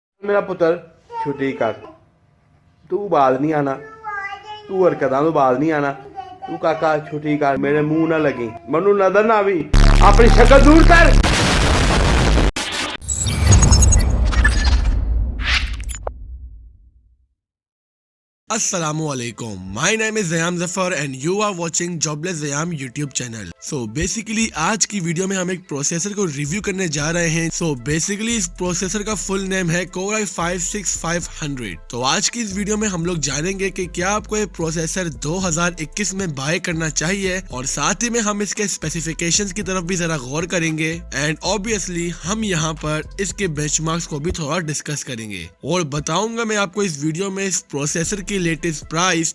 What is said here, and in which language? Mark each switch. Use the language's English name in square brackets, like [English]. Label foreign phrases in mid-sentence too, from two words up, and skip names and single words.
[Punjabi] ਮੇਰਾ ਪੁੱਤਰ ਛੁੱਟੀ ਕਰ, ਤੂੰ ਬਾਲ ਨਹੀਂ ਆਣਾ, ਤੂੰ ਹਰਕਤਾਂ ਤੋਂ ਬਾਲ ਨਹੀਂ ਆਣਾ, ਤੂੰ ਕਾਕਾ ਛੁੱਟੀ ਕਰ, ਮੇਰੇ ਮੂੰਹ ਨਾ ਲੱਗੀ, ਮੈਨੂੰ ਨਜ਼ਰ ਨਾ ਆਵੀਂ, ਆਪਣੀ ਸ਼ਕਲ ਦੂਰ ਕਰ। [Arabic] Assalamualaikum. [English] My name is Zayam Zafar and you are watching Jobless Zayam YouTube channel. So basically [Hindi] आज की वीडियो में हम एक प्रोसेसर को रिव्यू करने जा रहे हैं. [English] So basically [Hindi] इस प्रोसेसर का [English] full name [Hindi] है Core i5-6500. तो आज की इस वीडियो में हम लोग जानेंगे कि क्या आपको ये प्रोसेसर 2021 में बाय करना चाहिए और साथ ही में हम इसके स्पेसिफिकेशंस की तरफ भी जरा गौर करेंगे [English] and obviously [Hindi] हम यहाँ पर इसके बेंचमार्क्स को भी थोड़ा डिस्कस करेंगे और बताऊंगा मैं आपको इस वीडियो में इस प्रोसेसर की [English] latest price.